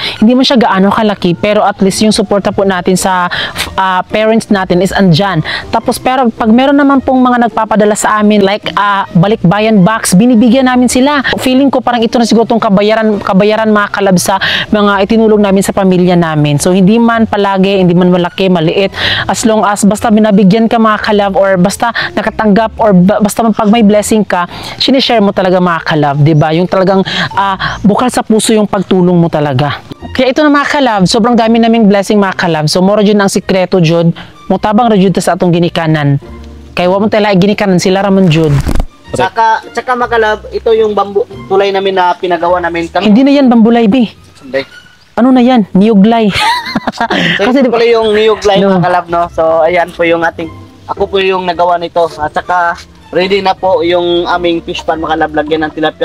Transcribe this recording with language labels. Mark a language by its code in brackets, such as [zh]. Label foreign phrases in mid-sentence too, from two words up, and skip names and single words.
[tl] Hindi man siya gaano kalaki, pero [en] at least [tl] yung suporta po natin sa parents natin is andyan. Tapos pero pag meron naman pong mga nagpapadala sa amin like balikbayan box, binibigyan namin sila. Feeling ko parang ito na siguro tong kabayaran mga kalab sa mga itinulong namin sa pamilya namin. So hindi man palagi, hindi man malaki, maliit, [en] as long as [tl] basta binabigyan ka, mga kalab, or basta nakatanggap, or basta pag may blessing ka, sinishare mo talaga, mga kalab, 'di ba? Yung talagang bukal sa puso yung pagtulong mo talaga. Kaya ito na, mga kalab, sobrang dami naming blessing, mga kalab. [ceb] So moro jud ang sikreto jud, mutabang ra jud sa atong ginikanan. Kaya wa mo tala ginikanan, sila ra man jud. [tl] Tsaka mga kalab, ito yung bambu tulay namin na pinagawa namin. Hindi na yan bambulay, be. Ano na yan? Niyuglay. Kasi di pala yung niyuglay, mga kalab, no? So ayan po yung ako po yung nagawa nito. At saka ready na po yung aming fish pond, mga kalab, lagyan ng tilapia.